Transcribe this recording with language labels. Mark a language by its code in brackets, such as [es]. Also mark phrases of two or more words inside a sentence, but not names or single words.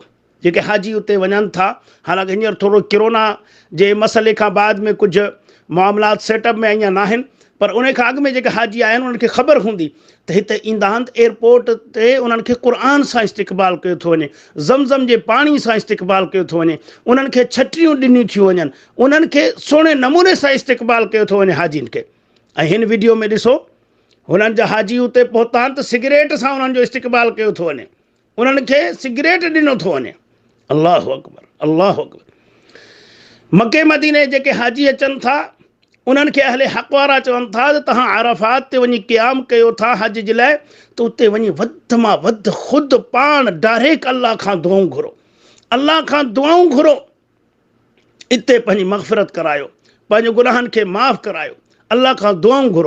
[sd] जेके हाजी उते वञनि था, हालांकि हींअर थोरो किरोना जे मसइले खां बाद में कुझु मामलात सेटअप में अञा न आहिनि, पर उन खां अॻु में जेके हाजी आहिनि उन्हनि खे ख़बर हूंदी त हिते ईंदा आहिनि त एयरपोर्ट ते उन्हनि खे क़ुर सां इस्तक़बाल कयो थो वञे, ज़मज़म जे पाणी सां इस्तक़बाल कयो थो वञे, उन्हनि खे छटिरियूं ॾिनियूं थियूं वञनि, उन्हनि खे सुहिणे नमूने सां इस्तक़बाल कयो थो वञे हाजियुनि खे। ऐं हिन वीडियो में ॾिसो, हुननि जा हाजी उते पहुता आहिनि त सिगरेट सां उन्हनि जो इस्तक़बाल कयो थो वञे। उन्हनि खे सिगरेट ॾिनो थो वञे। [ar] الله أكبر، الله أكبر. [sd] मके मदीने जेके हाजी अचनि था उन्हनि खे अहले हक़ वारा चवनि था त तव्हां अराफात ते वञी क़याम कयो था हज जे लाइ, त उते वञी वधि मां वधि ख़ुदि पाण डायरेक्ट अल्लाह खां दुआऊं घुरो, अल्लाह खां दुआऊं घुरो। इते पंहिंजी मग़फ़िरत करायो, पंहिंजे गुनाहनि खे माफ़ करायो, अल्लाह खां दुआऊं घुरो।